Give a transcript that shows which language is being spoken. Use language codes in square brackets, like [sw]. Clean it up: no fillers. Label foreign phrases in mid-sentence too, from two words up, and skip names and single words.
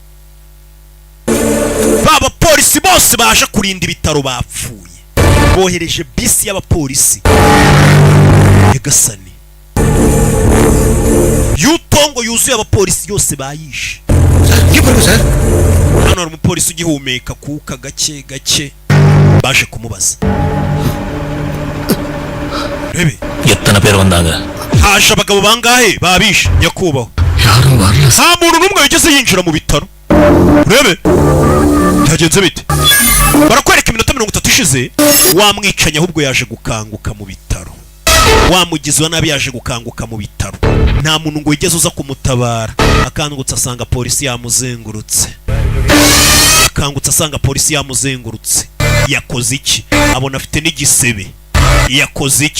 [rw] baba polisi bose baje kurinda ibitaro bapfuye bohereje bisi y'abapolisi Nyagasani yutongo yuzuye abapolisi yose bayishe hano hari umupolisi ugihumeka kuka gake gake baje kumubaza rebe [ta] எத்தனை பேர் வந்தாங்க [rw] haje abagabo bangahe babishe nyakubahwa [ta] யாரும் வரல [rw] nta muntu n'umwe wigeze yinjira mu bitaro rebe byagenze bite barakwereka iminota 30 ishize wamwicanye ahubwo yaje gukanguka mu bitaro wamugize wa nabi yaje gukanguka mu bitaro nta muntu ngo yigeze uza kumutabara akangutse asanga polisi yamuzengurutse yakoze iki abona afite n'igisebe yakoze iki